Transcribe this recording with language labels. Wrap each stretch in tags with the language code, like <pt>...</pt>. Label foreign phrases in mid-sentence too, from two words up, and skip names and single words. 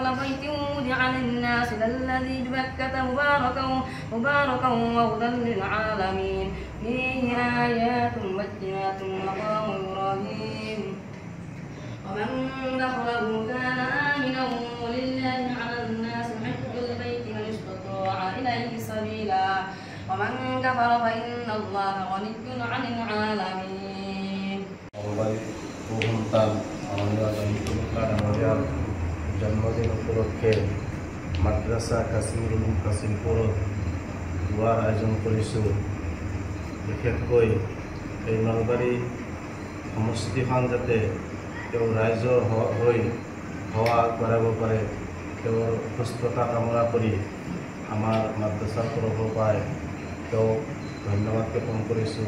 <ar>بيت وضع للناس للذي ببكة مباركا وهدى للعالمين فيه آيات بينات مقام إبراهيم ومن دخله كان آمنا ولله على الناس حج البيت من استطاع إليه سبيلا ومن كفر فإن الله غني عن العالمين</ar> <as>জন্মদিন উপলক্ষে মাদ্রাসা কাশ্মীৰ উলুম কাশিমপুৰত দোৱাৰ আয়োজন কৰিছোঁ। বিশেষকৈ এই নলবাৰী সমষ্টিখন যাতে তেওঁ ৰাইজৰ হৈ সেৱা আগবঢ়াব পাৰে তেওঁৰ সুস্থতা কামনা কৰি আমাৰ মাদ্ৰাছাৰ তৰফৰ পৰাই তেওঁক ধন্যবাদ জ্ঞাপন কৰিছোঁ।</as>